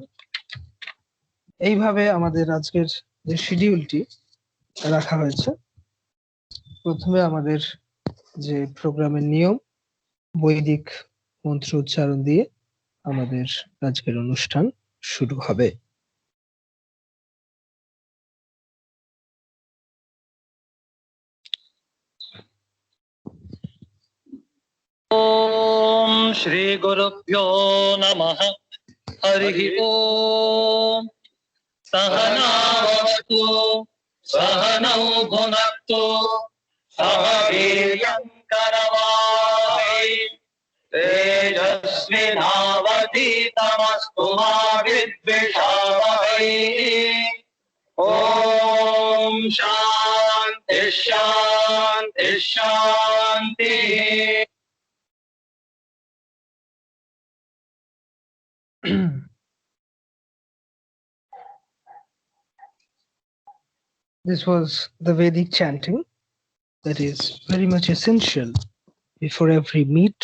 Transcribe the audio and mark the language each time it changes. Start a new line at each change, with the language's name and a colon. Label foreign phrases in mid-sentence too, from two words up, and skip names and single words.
Bangla: এইভাবে আমাদের আজকের যে শিডিউলটি রাখা হয়েছে, প্রথমে আমাদের যে প্রোগ্রামের নিয়ম, বৈদিক মন্ত্র উচ্চারণ দিয়ে আমাদের আজকের অনুষ্ঠান শুরু হবে।
Sanskrit: ओम श्री गुरुभ्यो नमः। हरि ओम। सहनावतु सहनौ भुनक्तु सह वीर्यं करवावहै तेजस्विनावधीतमस्तु मा विद्विषावहै। ओम शांति शांति शांति।
English: This was the Vedic chanting that is very much essential before every meet.